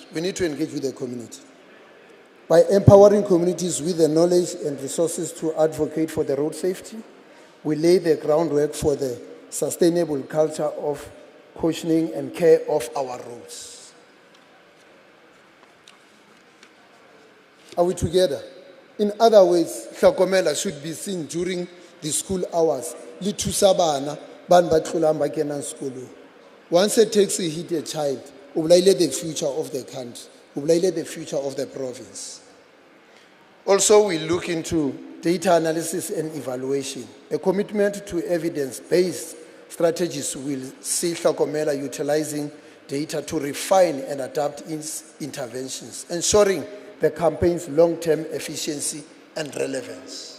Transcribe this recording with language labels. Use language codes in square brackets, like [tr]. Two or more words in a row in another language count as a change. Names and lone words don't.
[en] We need to engage with the community. By empowering communities with the knowledge and resources to advocate for the road safety, we lay the groundwork for the sustainable culture of cautioning and care of our roads. Are we together? In other ways, Hlokomela should be seen during the school hours. [st] Le thusa bana ban ba tlolang ba kenang sekolong. [en] Once a taxi hit a child, [st] o bolaile [en] the future of the country, [st] o bolaile [en] the future of the province. Also, we look into data analysis and evaluation. A commitment to evidence-based strategies will see Hlokomela utilizing data to refine and adapt its interventions, ensuring the campaign's long-term efficiency and relevance.